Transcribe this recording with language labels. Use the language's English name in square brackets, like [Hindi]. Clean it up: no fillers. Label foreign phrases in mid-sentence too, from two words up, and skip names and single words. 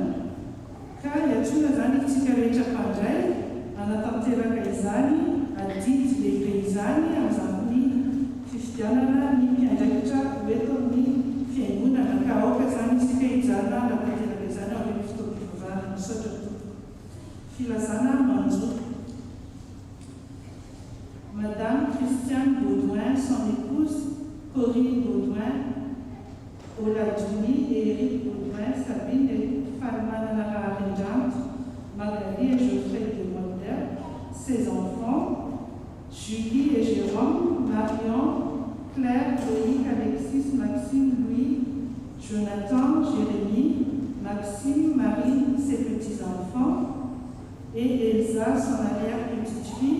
[Malagasy] Ka hiatsoana izany itsika rehetra mpandray anatanteraka izany adidy lehibe izany amin'izany ny fifidianana ny mpiandraikitra eto amin'ny fiangonana. Ka aoka izany isika hijanona anatanteraka izany ao amin'ny fotoam-pivavahana misaotra tompo. Filazana manjo. [French] Madame Christiane Baudouin, son épouse, Corinne Baudouin, Oladjuni et Eric Baudouin, Sabine et Falmana Arendjant, Magali et Geoffrey de Molder, ses enfants, Julie et Jérôme, Marion, Claire, Loïc, Alexis, Maxime, Louis, Jonathan, Jérémie, Maxime, Marie, ses petits-enfants, et Elsa, son arrière-petite-fille.